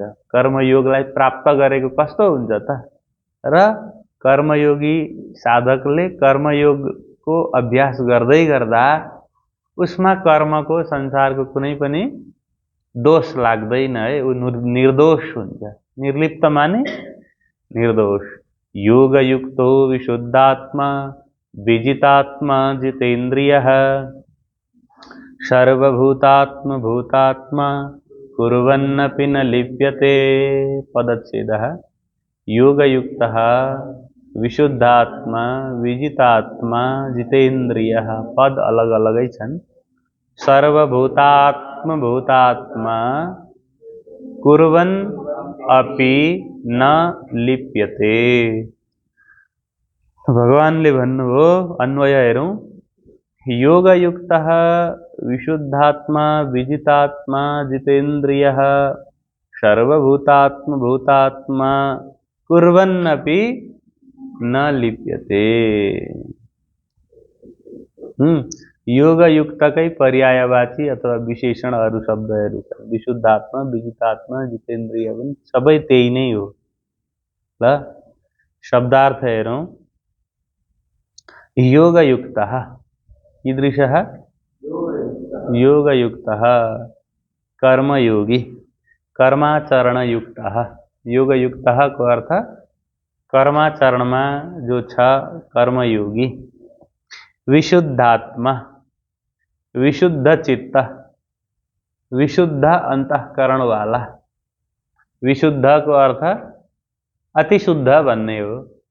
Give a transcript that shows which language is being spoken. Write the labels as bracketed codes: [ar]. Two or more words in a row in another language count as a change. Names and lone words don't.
[ne] कर्मयोगलाई प्राप्त गरेको कस्तो हुन्छ त? र कर्मयोगी साधकले कर्मयोगको अभ्यास गर्दै गर्दा उसमा कर्मको संसारको कुनै पनि दोष लाग्दैन है, ऊ निर्दोष हुन्छ। निर्लिप्त माने निर्दोष। [sa] योगयुक्तो विशुद्धात्मा विजितात्मा जितेन्द्रियः सर्वभूतात्मा कुर्वन्नपि न लिप्यते। पदच्छेदः। योगयुक्तः विशुद्धात्मा विजितात्मा जितेन्द्रियः। [ne] पद अलग अलगै छन्। [sa] सर्वभूतात्मा कुर्वन् अपि न लिप्यते। [ne] भगवानले भन्नुभयो, अन्वय हेरौं, [sa] योगयुक्तः विशुद्धात्मा विजितात्मा जितेन्द्रियः सर्वभूतात्मा कुर्वन्नपि न लिप्यते। [ne] योगयुक्तकै पर्यायवाची अथवा विशेषणहरू शब्दहरू छन्। [sa] विशुद्धात्मा विजितात्मा जितेन्द्रिय [ne] पनि सबै त्यही नै हो। ल शब्दार्थ हेरौं। [sa] योगयुक्तः कीदृशः? योगयुक्तः कर्मयोगी, कर्माचरणयुक्तः। [ne] योगयुक्तः को अर्थ कर्माचरणमा जो छ कर्मयोगी। [sa] विशुद्धात्मा विशुद्ध चित्त, विशुद्ध अंतःकरण वाला। [ne] विशुद्ध को अर्थ अति शुद्ध भन्ने हो।